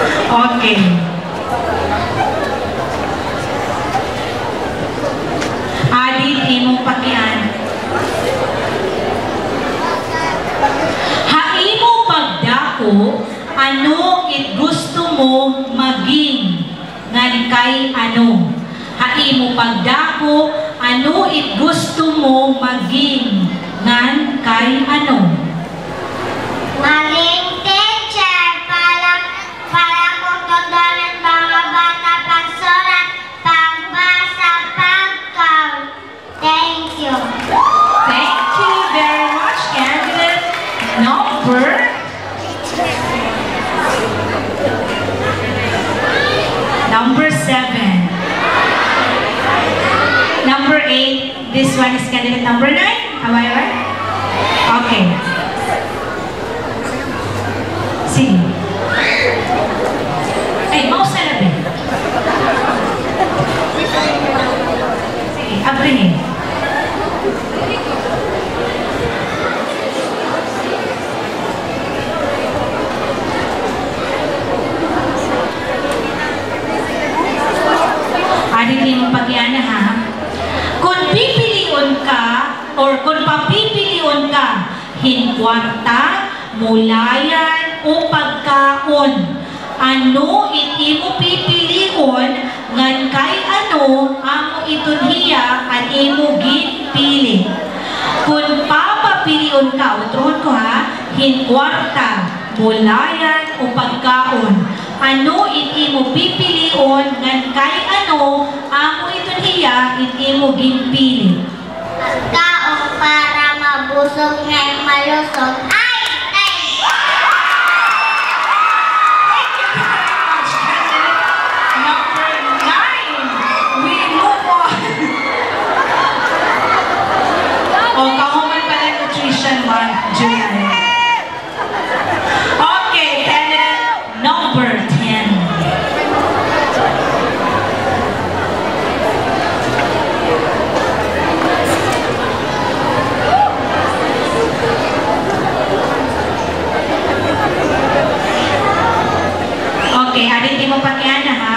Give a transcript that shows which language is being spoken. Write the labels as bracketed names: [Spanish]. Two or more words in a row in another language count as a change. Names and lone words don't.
[Waray] Okay. Adit, imong pakian. Haimo pagdako, ano it gusto mo maging ngan kay ano. Haimo pagdako, ano it gusto mo maging ngan kay ano. Maging teacher para kututunan mga bata pagsulat, pagbasa, pag-count. [English] Thank you. Thank you very much, candidate number 7. Number 8, this one is candidate number 9. Am I right? [Waray] Okay. Sige. Ay, mouse na labi. Sige, abrihin. Adili mo pagyana ha. Kung pipiliun ka or kung papipiliun ka, hinkwarta, mulayan o pagkaon. Ano iti mo pipiliun ngan kay ano amo itunhiya at imo ginpili. Kung papapiliun ka, utrohon ko ha, hinkwarta, mulayan o pagkaon. Ano iti mo pipiliun ngan kay ano amo itunhiya at imo ginpili. [Filipino] Pagkaon para mabusog ng malusog. Ay! [English] Thank you! Thank you very much, candidate number 9. We move on. [Waray] O, kahuman pala [English] nutrition month, [Waray] July. [English] Okay, candidate number 10. [Waray] Okay, hadin mo pakiana ha.